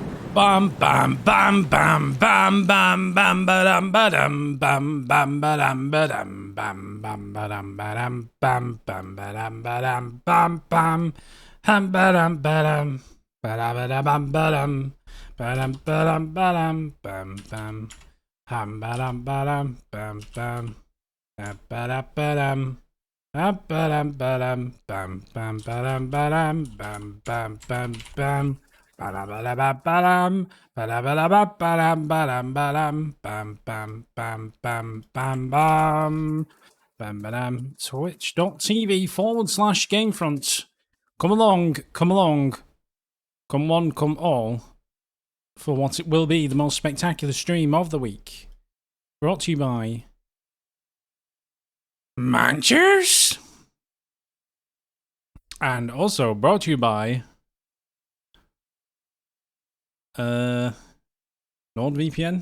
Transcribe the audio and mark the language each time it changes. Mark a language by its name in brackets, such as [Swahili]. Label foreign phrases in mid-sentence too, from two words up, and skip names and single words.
[English] Bam bam bam bam bam bam bam badam badam bam bam badam badam bam bam badam badam bam bam badam badam bam bam ham badam badam badam badam badam badam badam bam bam ham badam badam bam bam badam badam badam badam bam bam badam badam bam bam bam bam. Ba-da-ba-da-ba-ba-dam, ba-da-ba-da-ba-ba-dam, ba-dam, ba-dam, bam, bam, bam, bam, bam, bam, bam, ba-dam. Twitch.tv/GameFront. Come along, come along, come one, come all, for what it will be the most spectacular stream of the week. Brought to you by Manchers, and also brought to you by NordVPN.